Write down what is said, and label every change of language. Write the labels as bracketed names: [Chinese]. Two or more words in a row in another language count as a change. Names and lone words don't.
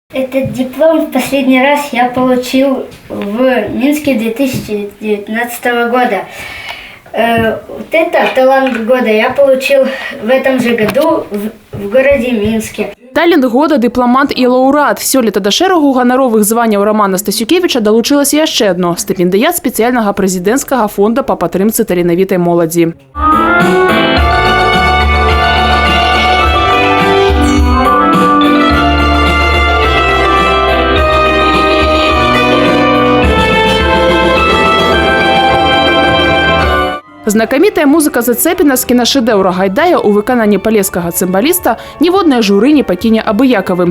[Russian] Этот диплом в последний раз я получил в Минске 2019 года. Вот это талант года я получил в этом же году в городе Минске. [Belarusian] Талент года, дыпламант і лаўрэат. Сёлета да шэрагу ганаровых званняў Романа Стасюкевіча далучылася яшчэ адно – стыпендыят спецыяльнага прэзідэнцкага фонда па падтрымцы таленавітай моладзі. Знакамітая музыка Зацэпіна з кінашэдэўра Гайдая ў выкананні палескага цымбаліста ніводнае журы не пакіне абыякавым.